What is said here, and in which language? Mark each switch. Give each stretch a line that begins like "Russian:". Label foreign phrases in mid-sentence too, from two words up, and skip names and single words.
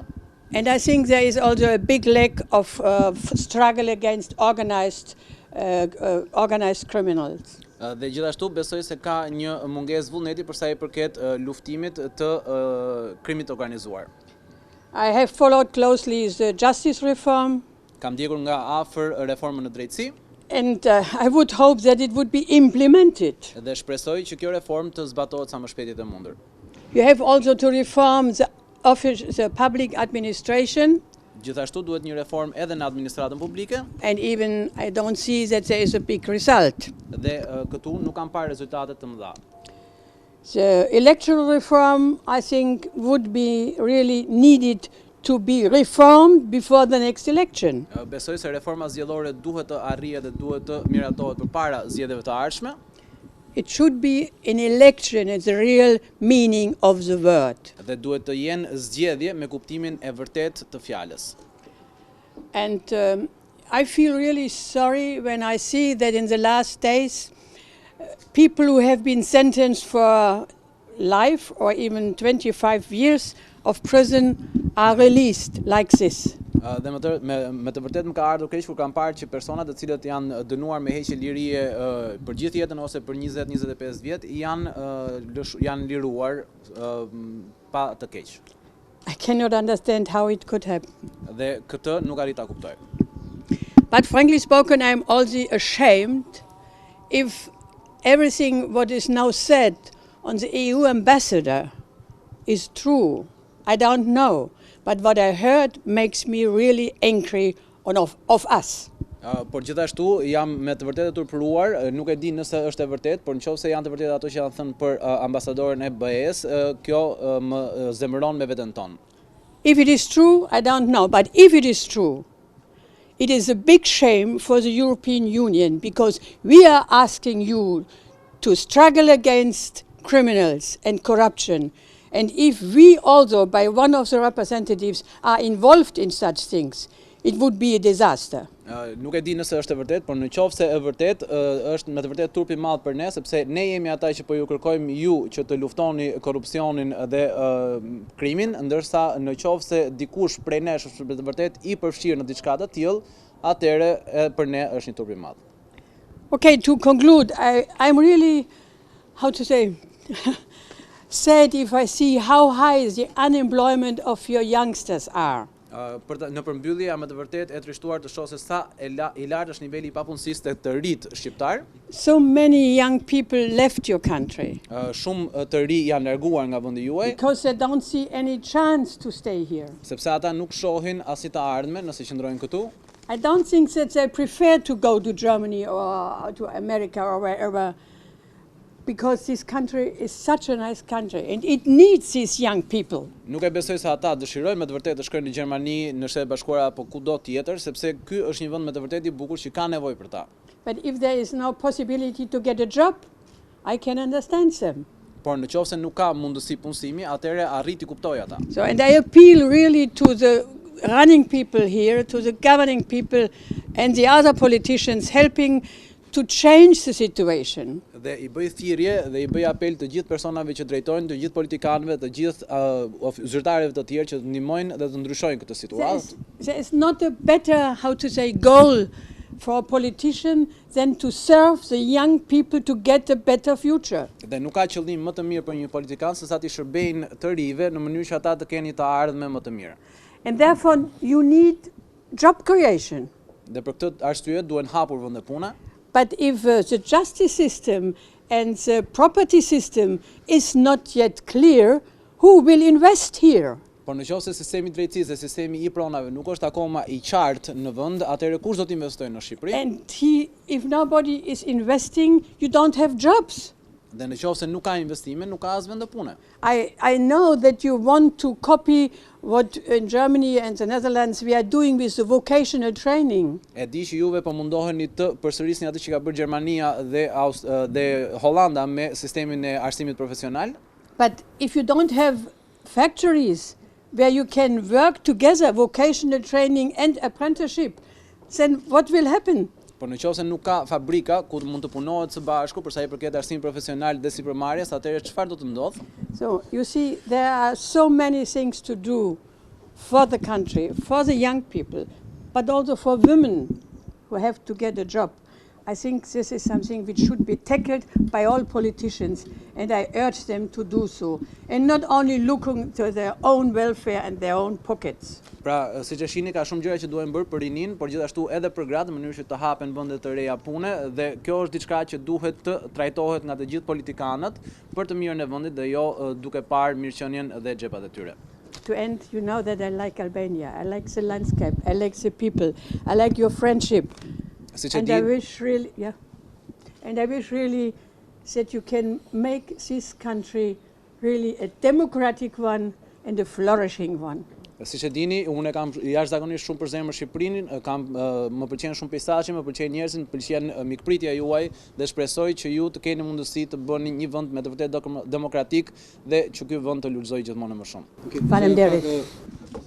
English: And I think there is also a big lack of struggle against organized criminals.
Albanian: Dhe gjithashtu besoj se ka një mungesë vullneti për sa i përket luftimit të krimit organizuar.
English: I have followed closely the justice reform.
Albanian: Kam ndjekur nga afër reformën në drejtësi.
English: And I would hope that it would be implemented.
Albanian: Dhe shpresoj që kjo reformë të zbatohet sa më shpejt të mundur.
English: You have also to reform the public administration.
Albanian: Gjithashtu duhet një reformë edhe në administratën publike.
English: And even I don't see that there is a big result.
Albanian: Dhe këtu nuk kam parë rezultate të mëdha.
English: The electoral reform, I think, would be really needed to be reformed before the next election.
Albanian: Besoj se reforma zgjedhore duhet të arrihet dhe duhet të miratohet përpara zgjedhjeve të ardhshme.
English: It should be an election in the real meaning of the word.
Albanian: Dhe duhet të jenë zgjedhje me kuptimin e vërtet të fjalës.
English: And I feel really sorry when I see that in the last days people who have been sentenced for life or even 25 years of prison are released like this.
Albanian: Dhe me të vërtet më ka ardhur keq kur kam parë që personat të cilët janë dënuar me heqje lirie për gjithë jetën ose për 20-25 vjet janë liruar pa të keq.
English: I cannot understand how it could happen.
Albanian: Dhe këtë nuk arrit ta kuptoj.
English: But frankly spoken, I am also ashamed if everything what is now said on the EU ambassador is true. I don't know, but what I heard makes me really angry of us.
Albanian: Por gjithashtu jam me të vërtetë turpëruar, nuk e di nëse është e vërtet, por nëse janë të vërtetë ato që janë thënë për ambasadorin e BE-s, kjo më zemëron me veten tonë.
English: If it is true, I don't know, but if it is true, it is a big shame for the European Union because we are asking you to struggle against criminals and corruption. And if we also, by one of the representatives, are involved in such things, it would be a disaster.
Albanian: Nuk e di nëse është e vërtet, por në qoftë se e vërtet, është me të vërtet turp i madh për ne, sepse ne jemi ata që po ju kërkojmë ju që të luftoni korrupsionin dhe krimin, ndërsa në qoftë se dikush prej nesh është me të vërtet i përfshirë në diçka të tillë, atëherë për ne është një turp i madh.
English: Okay, to conclude, I'm really, how to say, sad if I see how high the unemployment of your youngsters are.
Albanian: Në përmbyllje jam me të vërtet e trishtuar të shoh se sa i lartë është niveli i papunësisë të rit shqiptar.
English: So many young people left your country.
Albanian: Shumë të ri janë larguar nga vendi juaj.
English: Because they don't see any chance to stay here.
Albanian: Sepse ata nuk shohin asnjë të ardhme nëse qëndrojnë këtu.
English: I don't think that they prefer to go to Germany or to America or wherever, because this country is such a nice country and it needs these young people.
Albanian: Nuk e besoj se ata dëshirojnë me të vërtetë të shkojnë në Gjermani, në Shtetet Bashkuara apo kudo tjetër, sepse ky është një vend me të vërtetë i bukur që ka nevojë për ta.
English: But if there is no possibility to get a job, I can understand them.
Albanian: Por në qoftë se nuk ka mundësi punësimi, atëherë arrit i kuptoj ata.
English: So and I appeal really to the running people here, to the governing people and the other politicians helping to change the situation.
Albanian: Dhe i bëj thirrje dhe i bëj apel të gjithë personave që drejtojnë, të gjithë politikanëve, të gjithë zyrtarëve të tjerë që ndihmojnë dhe të ndryshojnë këtë situatë.
English: There is not a better, how to say, goal for a politician than to serve the young people to get a better future.
Albanian: Dhe nuk ka qëllim më të mirë për një politikan se sa të shërbejnë të rive në mënyrë që ata të kenë të ardhme më të mirë.
English: And therefore you need job creation.
Albanian: Dhe për këtë arsye duhen hapur vende pune.
English: But if the justice system and the property system is not yet clear, who will invest here?
Albanian: Por nëse sistemi i drejtësisë dhe sistemi i pronave nuk është akoma i qartë në vend, atëherë kush do të investojë në Shqipëri?
English: And if nobody is investing, you don't have jobs.
Albanian: Dhe nëse nuk ka investime, nuk ka as vende pune.
English: I know that you want to copy what in Germany and the Netherlands we are doing with the vocational training.
Albanian: E di që juve po mundoheni të përsërisni atë që ka bërë Gjermania dhe Hollanda me sistemin e arsimit profesional.
English: But if you don't have factories where you can work together, vocational training and apprenticeship, then what will happen?
Albanian: Por nëse nuk ka fabrika ku mund të punohet së bashku për sa i përket arsimit profesional dhe sipërmarrjes, atëherë çfarë do të ndodh?
English: So you see, there are so many things to do for the country, for the young people, but also for women who have to get a job. I think this is something which should be tackled by all politicians, and I urge them to do so, and not only looking to their own welfare and their own pockets.
Albanian: Pra, siç e shihni, ka shumë gjëra që duhen bërë për rinin, por gjithashtu edhe për gratë, në mënyrë që të hapen vende të reja pune, dhe kjo është diçka që duhet të trajtohet nga të gjithë politikanët për të mirën e vendit dhe jo duke parë mirëqenien dhe xhepat e tyre.
English: To end, you know that I like Albania. I like the landscape. I like the people. I like your friendship. And I wish really, and I wish really that you can make this country really a democratic one and a flourishing one.
Albanian: Siç e dini, unë kam jashtëzakonisht shumë për zemër Shqipërinë, më pëlqen shumë pejsazhi, më pëlqen njerëzit, më pëlqen mikpritja juaj dhe shpresoj që ju të keni mundësi të bëni një vend me të vërtetë demokratik dhe që ky vend të lulëzojë gjithmonë më shumë. Faleminderit.